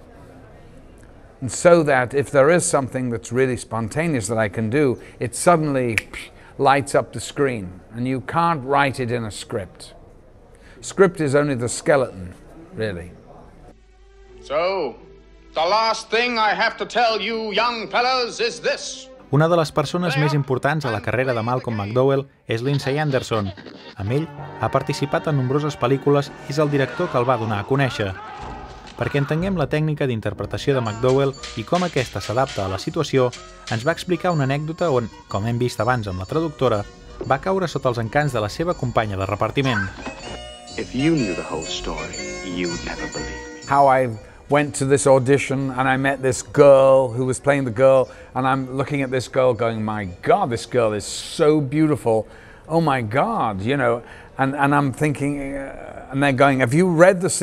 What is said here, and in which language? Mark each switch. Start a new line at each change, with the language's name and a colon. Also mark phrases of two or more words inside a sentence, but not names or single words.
English: And so that if there is something that's really spontaneous that I can do, it suddenly lights up the screen, and you can't write it in a script. Script is only the skeleton, really. So, the last thing I have to tell you young fellas is this.
Catalan: Una de les persones més importants a la carrera de Malcolm McDowell és Lindsay Anderson. Amb ell ha participat en nombroses pel·lícules i és el director que el va donar a conèixer. Perquè entenguem la tècnica d'interpretació de McDowell i com aquesta s'adapta a la situació, ens va explicar una anècdota on, com hem vist abans amb la traductora, va caure sota els encants de la seva companya de repartiment.
English: If you knew the whole story, you'd never believe me. How I went to this audition and I met this girl who was playing the girl, and I'm looking at this girl going, my God, this girl is so beautiful. Oh my God, you know, and I'm thinking, and they're going, have you read the scene?